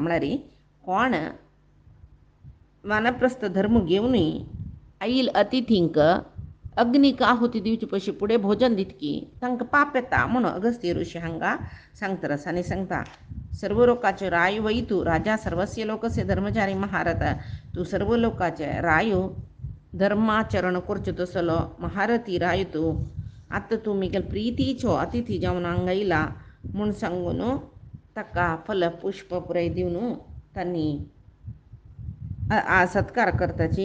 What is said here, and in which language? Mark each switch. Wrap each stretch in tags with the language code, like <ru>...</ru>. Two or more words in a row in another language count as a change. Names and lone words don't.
<kok>म्हळ्यार कोण वानप्रस्थ धर्म घेवनूय आईल अतिथींक अग्नीक आहुती दिवचे पयशी फुडें भोजन दितकी तांकां पाप येता म्हूण अगस्त्य ऋषी हांगा सांगतर आसा. आनी सांगता सर्व लोकाचे राय वै तूं</kok> <sa>राजा सर्वस्य लोकस्य धर्मचारी महारथ.</sa> <kok>तूं सर्व लोकाचे रायो धर्माचरण करचो तसलो महारथी राय तूं. आतां तूं मिगेल प्रितीचो अतिथी जावन हांगा येयला म्हूण सांगून ताका फल पुष्प पुराय दिवन तांणी सत्कार करताची.</kok>